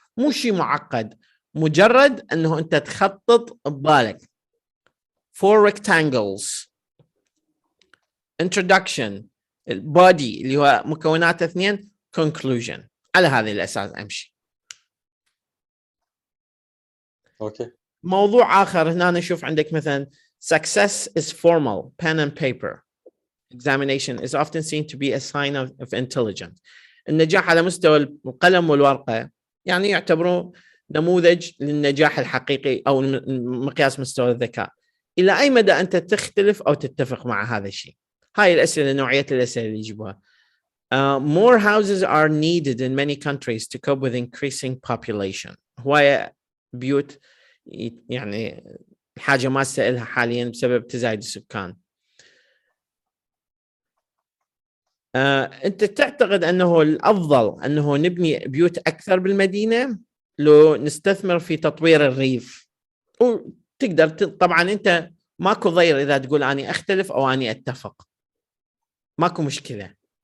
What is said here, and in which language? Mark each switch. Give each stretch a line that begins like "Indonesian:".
Arabic: مو شيء معقد، مجرد أنه أنت تخطط ببالك
English: 4 rectangles introduction body
Arabic: اللي هو مكونات 2 conclusion. على هذه الأساس أمشي. اوكي. موضوع آخر هنا نشوف عندك مثلا
English: success is formal pen and paper examination is often seen to be a sign of intelligence.
Arabic: النجاح على مستوى القلم والورقة يعني يعتبروا نموذج للنجاح الحقيقي أو مقياس مستوى الذكاء. إلى أي مدى أنت تختلف أو تتفق مع هذا الشيء؟ هاي الأسئلة، نوعية الأسئلة اللي يجيبوها.
English: More houses are needed in many countries to cope with increasing population.
Arabic: هواية بيوت يعني حاجة ما استقلها حاليا بسبب تزايد السكان. أنت تعتقد أنه الأفضل أنه نبني بيوت أكثر بالمدينة لو نستثمر في تطوير الريف؟ وتقدر طبعا أنت ماكو ضير إذا تقول أني أختلف أو أني أتفق، ماكو مشكلة.